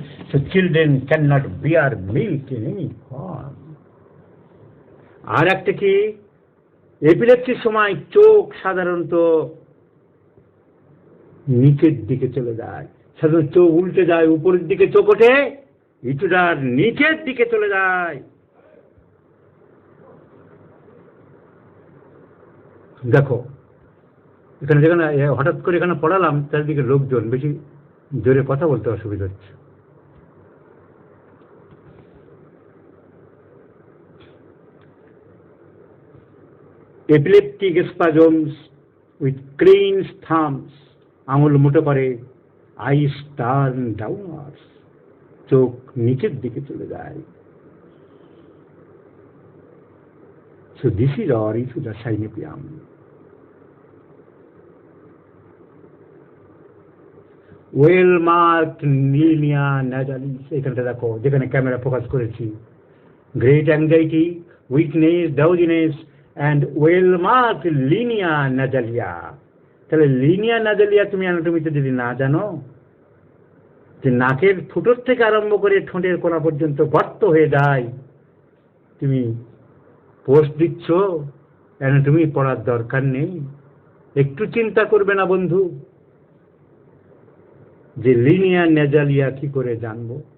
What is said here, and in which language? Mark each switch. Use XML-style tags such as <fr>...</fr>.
<en>So children cannot bear milk in any form.</en> <bn>আর একটা কি, এপিলেপসির সময় চোখ সাধারণত নিচের দিকে চলে যায়, সাধারণত চোখ উল্টে যায়, উপরের দিকে চোখ ওঠে, ইটুটার নিচের দিকে চলে যায়। দেখো এখানে যেখানে হঠাৎ করে এখানে পড়ালাম, চারিদিকে লোকজন বেশি, জোরে কথা বলতে অসুবিধা হচ্ছে।</bn> <en>epileptic spasms with clenched thumbs,</en> <bn>আঙুল মুঠো করে,</bn> <en>eyes turn downwards,</en> <bn>চোখ নিচের দিকে চলে যায়।</bn> <en>So this is our issue, the synepium. Well marked linea nasalis,</en> <bn>এখানটা দেখো যেখানে ক্যামেরা ফোকাস করেছি,</bn> <en>great anxiety, weakness, drowsiness and well marked linea nasalia।</en> <bn>তাহলে লিনিয়া নাজালিয়া তুমি অ্যানাটমিতে যদি না জানো, যে নাকের ফুটোর থেকে আরম্ভ করে ঠোঁটের কোণা পর্যন্ত গর্ত হয়ে যায়, তুমি পোস্ট দিচ্ছ, অ্যানাটমি পড়ার দরকার নেই। একটু চিন্তা করবে না বন্ধু যে লিনিয়া নেজালিয়া কি করে জানবো?</bn>